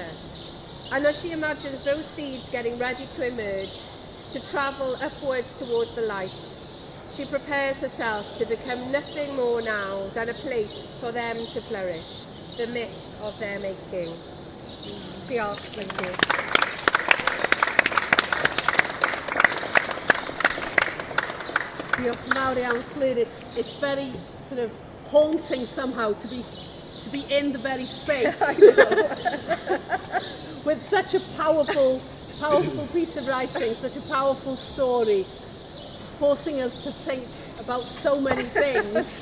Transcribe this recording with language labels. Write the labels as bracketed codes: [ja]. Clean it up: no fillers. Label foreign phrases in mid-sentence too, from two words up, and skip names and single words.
[en] And as she imagines those seeds getting ready to emerge, to travel upwards towards the light, she prepares herself to become nothing more now than a place for them to flourish, the myth of their making. Diolch, thank you. [cy] Diolch yn fawr iawn, Fflur. [en] It's very sort of haunting somehow to be in the very space with such a powerful piece of writing, such a powerful story, forcing us to think about so many things.